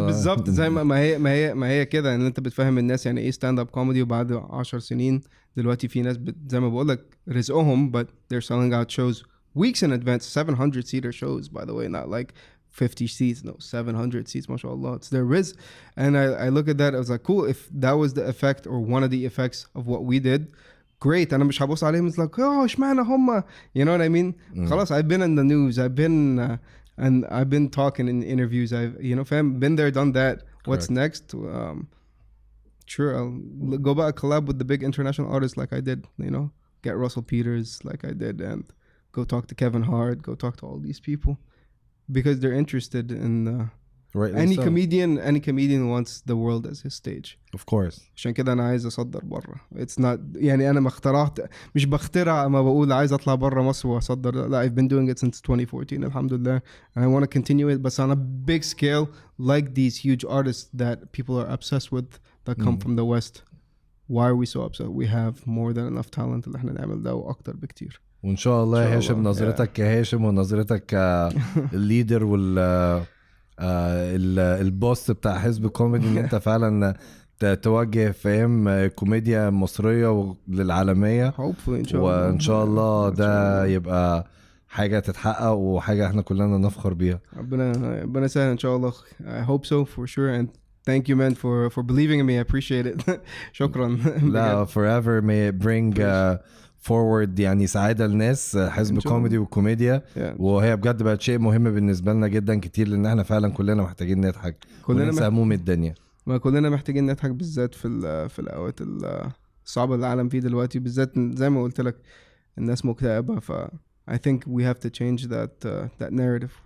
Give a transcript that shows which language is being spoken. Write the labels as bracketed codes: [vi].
[ar] بالظبط زي ما هي كده, ان انت بتفهم الناس يعني ايه ستاند اب كوميدي. وبعد 10 سنين دلوقتي في ناس زي ما بقول لك رزقهم, [en] but they're selling out shows weeks in advance, 700 seater shows, by the way, not like 50 seats, no, 700 seats, mashallah. It's their rizq. And I look at that, I was like, cool, if that was the effect or one of the effects of what we did, great. [ar] أنا مش هبص عليهم [en] it's like oh [ar] اشمعنى هم [en] you know what I mean. [ar] خلاص [en] I've been in the news. I've been and I've been talking in interviews. I've you know fam been there done that. What's next? Sure, I'll go back collab with the big international artists like I did. You know, get Russell Peters like I did, and go talk to Kevin Hart. Go talk to all these people because they're interested in. Any comedian wants the world as his stage. Of course. [ar] عشان كده أنا عايز أصدر برا. [en] It's not [ar] يعني أنا ما اخترعت مش بخترع ما بقول عايز أطلع برا مصر وأصدر. لا, [en] I've been doing it since 2014 [ar] الحمد لله. [en] And I want to continue it, but on a big scale, like these huge artists that people are obsessed with that come from the West. Why are we so upset? We have more than enough talent [ar] اللي احنا نعمل ده وأكتر بكتير. وإن شاء الله هاشم نظرتك كهاشم ونظرتك كالليدر وال البوس بتاع حزب كوميدي ان انت فعلا توجه فاهم كوميديا مصرية للعالمية إن شاء الله. وان شاء الله ده يبقى حاجة تتحقق وحاجة احنا كلنا نفخر بيها. ربنا يسهل ان شاء الله. [en] I hope so for sure and thank you man for believing in me. I appreciate it. [ar] شكرا. لا [en] forever may it bring forward [ar] يعني سعادة للناس حزب كوميدي وكوميديا وهي بجد بقت شيء مهم بالنسبة لنا جدا كتير لان احنا فعلا كلنا محتاجين نضحك وننسى هموم الدنيا. ما كلنا محتاجين نضحك بالذات في الاوقات الصعبة اللي العالم فيه دلوقتي بالذات زي ما قلت لك الناس مكتئبة ف [en] I think we have to change that narrative.